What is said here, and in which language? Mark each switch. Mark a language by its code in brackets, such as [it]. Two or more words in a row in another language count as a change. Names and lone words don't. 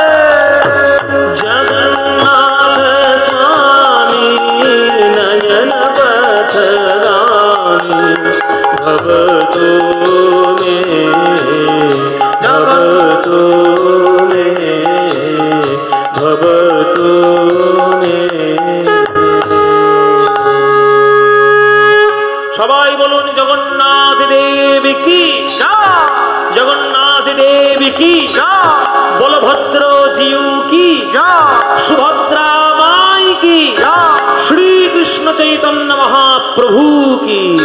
[sa] जगन्नाथ स्वामी नयन पथगामी भवतु मे, भवतु मे, भवतु मे। [bn] সবাই বলুন জগন্নাথ দেবী কি, জগন্নাথ দেবী কি, বলভদ্র জিউ কি, সুভদ্রা মাই কি, শ্রীকৃষ্ণ চৈতন্য মহাপ্রভু কি।